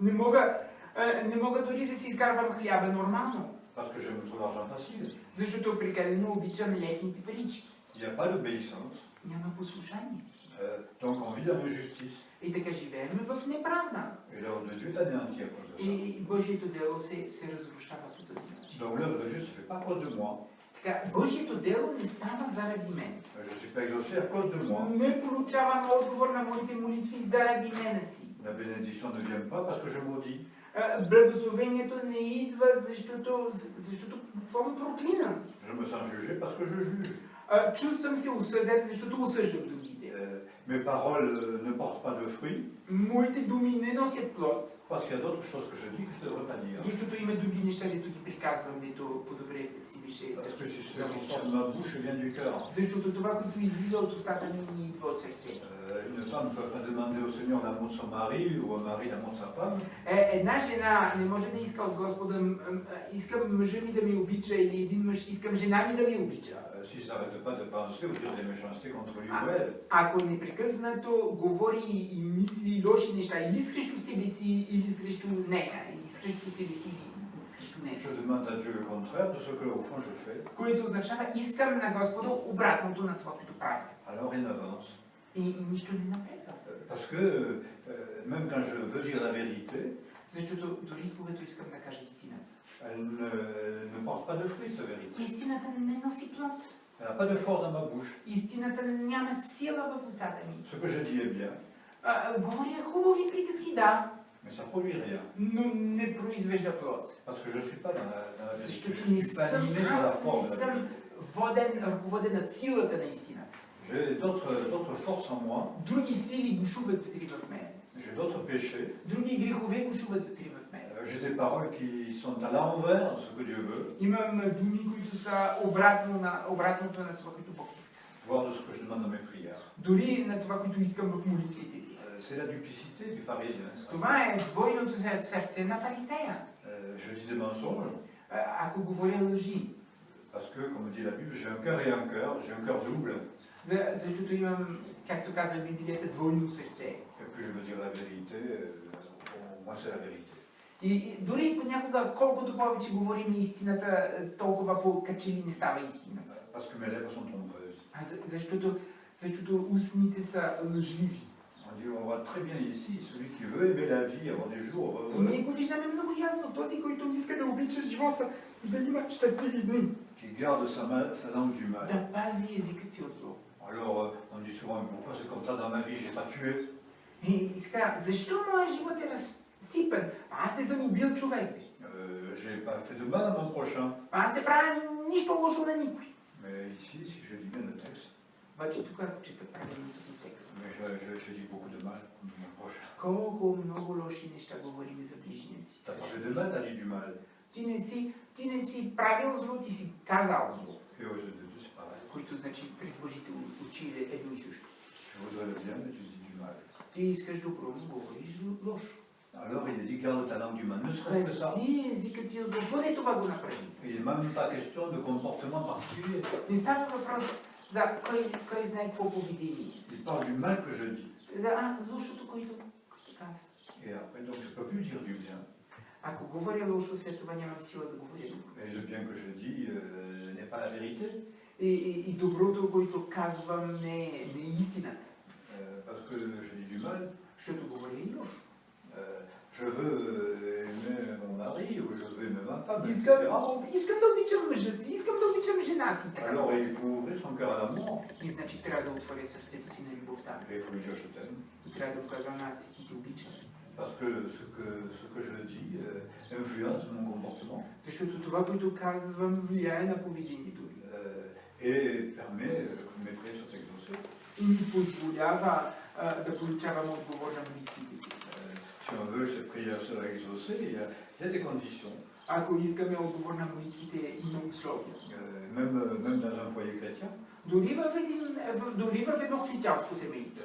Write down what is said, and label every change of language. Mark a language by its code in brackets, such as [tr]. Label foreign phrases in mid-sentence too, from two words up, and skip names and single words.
[bg] Не мога дори да си изкарвам хляба нормално, [fr] parce que j'aime trop l'argent facile. [bg] защото прекалено обичам лесните парички. [fr] Il n'y a pas d'obéissance. [bg] Няма послушание. [fr] Donc on vit dans l'injustice. [bg] И така живеем в неправда. [fr] Et l'œuvre de Dieu est anéantie à cause de ça. [bg] И Божието дело се разрушава по този начин. [fr] Donc l'œuvre de Dieu ne se fait pas à cause de moi. [bg] Така, Божието дело не става заради мен. [fr] Je ne suis pas exaucé à cause de moi. [bg] Не получавам отговор на моите молитви заради мене си. [fr] La bénédiction ne vient pas parce que je maudis. [bg] Благословението не идва, защото буквално проклинам. [fr] Je me sens jugé parce que je juge. [bg] Чувствам се осъден, защото осъждам другите. [fr] Mes paroles ne portent pas de fruits [bg] Моите думи не носят плод. [fr] parce qu'il y a d'autres choses que je dis que je ne devrais pas dire. [bg] Защото има други неща, дето ги приказвам, дето по-добре си беше да [fr] Parce que [bg] си [fr] ce qui sort de [bg] замълчам. [fr] ma bouche vient du cœur. [bg] Защото това, което излиза от устата ми, идва от сърце. [fr] Une femme ne peut pas demander au Seigneur l'amour de son mari ou un mari l'amour de sa femme. [bg] Една жена не може да иска от Господа, искам мъжа ми да ми обича, или един мъж, искам жена ми да ми обича. [fr] S'il ne s'arrête pas de penser ou dire des méchancetés contre lui ou elle. [bg] Ако непрекъснато говори и мисли лоши неща, или срещу себе си, или срещу нея, или срещу себе си, или срещу нея. [fr] Je demande à Dieu le contraire de ce que au fond je fais. [bg] Което означава, искам на Господа обратното на това, което правя. [fr] Alors rien n'avance. [bg] И нищо не напредва. [fr] Parce que même quand je veux dire la vérité, [bg] Защото дори когато искам да кажа истината, [fr] elle ne porte pas de fruits, cette vérité. [bg] истината не носи плод. [fr] Elle n'a pas de force dans ma bouche. [bg] Истината няма сила в устата ми. [fr] Ce que je dis est bien, [bg] Говоря хубави приказки, да, [fr] mais ça ne produit rien. [bg] но не произвежда плод. [fr] Parce que je ne suis pas dans la vérité. [bg] Защото [fr] Je [bg] не [fr] ne suis pas [bg] съм, [fr] animé par la [bg] аз [fr] force. [bg] не съм воден, ръководен от силата на истината. [fr] J'ai d'autres forces en moi, [bg] Други сили бушуват вътре в мен. [fr] j'ai d'autres péchés, [bg] Други грехове бушуват вътре в мен. [fr] j'ai des paroles qui sont à l'envers de ce que Dieu veut, [bg] Имам думи, които са обратното на това, което Бог иска. [fr] voire de ce que je demande dans mes prières. [bg] Дори на това, което искам в молитвите си. [fr] C'est la duplicité du pharisien. Ça. [bg] Това е двойното сърце на фарисея. [fr] Je dis des mensonges, [bg] Ако говоря лъжи, [fr] parce que, comme dit la Bible, j'ai un cœur et un cœur, j'ai un cœur double, [bg] защото имам, както казва Библията, двойно сърце. [fr] et puis je veux dire la vérité, moi c'est la vérité. [bg] И дори понякога, колкото повече говорим истината, толкова по-качели не става истината. [fr] Parce que mes lèvres sont trompeuses. [bg] Защото устните са лъжливи. [fr] On dit, on voit très bien ici, celui qui veut aimer la vie, avoir des jours [bg] У [fr] heureux, [bg] него виждаме много ясно този, който иска да обича живота и да има щастливи дни. [fr] qui garde sa langue du mal. [bg] Да пази езикът си от зло. [fr] Alors, on dit souvent, pourquoi c'est comme ça dans ma vie, je n'ai pas tué. [bg] И сега, защо моят живот е разсипан? Аз не съм убил човек. [fr] Je n'ai pas fait de mal à mon prochain. [bg] Аз не правя нищо лошо на никой. [fr] Mais ici, si je lis bien le texte, [bg] Обаче тук, ако чета правилно този текст, [fr] mais je dis beaucoup de mal de mon prochain. [bg] колко много лоши неща говорим за ближния си. [fr] Tu as parlé de mal, tu as dit du mal. [bg] Ти не си правил зло, ти си казал зло. [fr] Et aux yeux de Dieu, c'est pareil. [bg] Които значи пред Божите очи е едно и също. [fr] Je voudrais le bien, mais tu dis du mal. [bg] Ти искаш добро, но говориш лошо. [fr] Alors, il est dit, garde ta langue du mal, ne serait-ce que ça. [bg] Пази езикът си от зло, поне това го направи. [fr] Il n'est même pas question de comportement particulier. [bg] Не става въпрос за кой знае какво поведение. [fr] Il parle du mal que je dis. [bg] За лошото, което казва. [fr] Et après, donc, je ne peux plus dire du bien. [bg] Ако говоря лошо, след това нямам сила да говоря добро. [fr] Et le bien que je dis n'est pas la vérité. [bg] И доброто, което казвам, не е истината. [fr] Parce que je dis du mal. [bg] Защото говоря и лошо. [fr] Je veux aimer mon mari ou je veux aimer ma femme, etc. [bg] Искам да обичам мъжа си, искам да обичам жена си. [fr] Alors il faut ouvrir son cœur à l'amour. [bg] И значи трябва да отворя сърцето си на любовта. [fr] Et il faut lui dire je t'aime. [bg] И трябва да му кажа, аз ти те обичам. [fr] Parce que ce que je dis influence mon comportement. [bg] Защото това, което казвам, влияе на поведението ми. [fr] Et permet que mes prières soient exaucées. [bg] И ми позволява да получавам отговор на молитвите си. [fr] Si on veut que ces prières soient exaucées, il y a des conditions. [bg] Ако искаме отговор на молитвите, има условия. [fr] Même dans un foyer chrétien. [bg] Дори в едно християнско семейство.